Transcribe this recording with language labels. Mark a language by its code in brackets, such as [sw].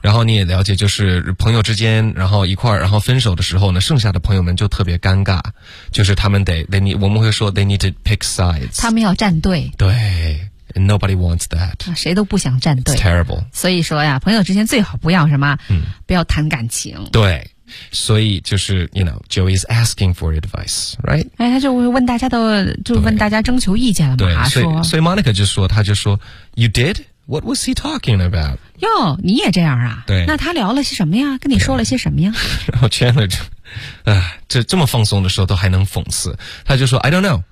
[zh] 然后你也了解，就是朋友之间，然后一块儿，然后分手的时候呢，剩下的朋友们就特别尴尬，就是他们得 我们会说 [en] they need to pick sides， [zh] 他们要站队。 [en] 对。And nobody wants that. [zh] 谁都不想站队。 [en] It's terrible. [zh] 所以说呀，朋友之间最好不要什么，不要谈感情。对，所以就是 [en] you know, Joey is asking for advice, right? [zh] 哎，他就问大家的，就问大家征求意见了嘛。对，所以 [en] Monica [zh] 就说，他就说 [en] ，You did? What was he talking about? [zh] 哟，你也这样啊？对。那他聊了些什么呀？跟你说了些什么呀？然后 Chandler 就，这么放松的时候都还能讽刺，他就说 ， [en] I don't know.